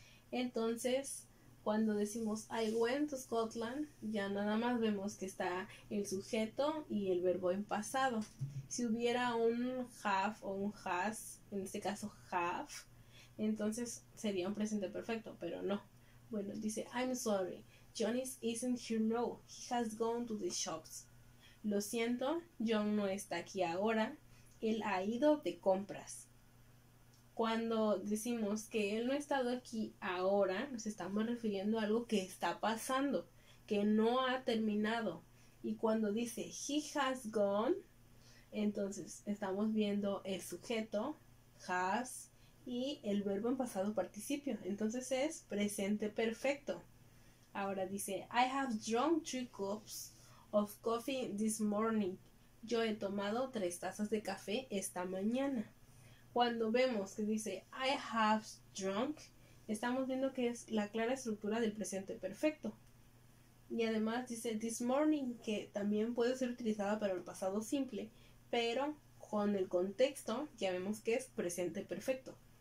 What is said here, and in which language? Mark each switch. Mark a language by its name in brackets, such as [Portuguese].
[Spanish] Entonces, cuando decimos [English] I went to Scotland, [Spanish] ya nada más vemos que está el sujeto y el verbo en pasado. Si hubiera un have o un has, en este caso have, entonces sería un presente perfecto, pero no. Bueno, dice [English] I'm sorry, John isn't here now. He has gone to the shops. [Spanish] Lo siento, John no está aquí ahora, él ha ido de compras. Cuando decimos que él no ha estado aquí ahora, nos estamos refiriendo a algo que está pasando, que no ha terminado. Y cuando dice [English] he has gone, [Spanish] entonces estamos viendo el sujeto, has, y el verbo en pasado participio. Entonces es presente perfecto. Ahora dice, [English] I have drunk 3 cups of coffee this morning. [Spanish] Yo he tomado 3 tazas de café esta mañana. Cuando vemos que dice [English] I have drunk, [Spanish] estamos viendo que es la clara estructura del presente perfecto. Y además dice [English] this morning, [Spanish] que también puede ser utilizada para el pasado simple, pero con el contexto ya vemos que es presente perfecto.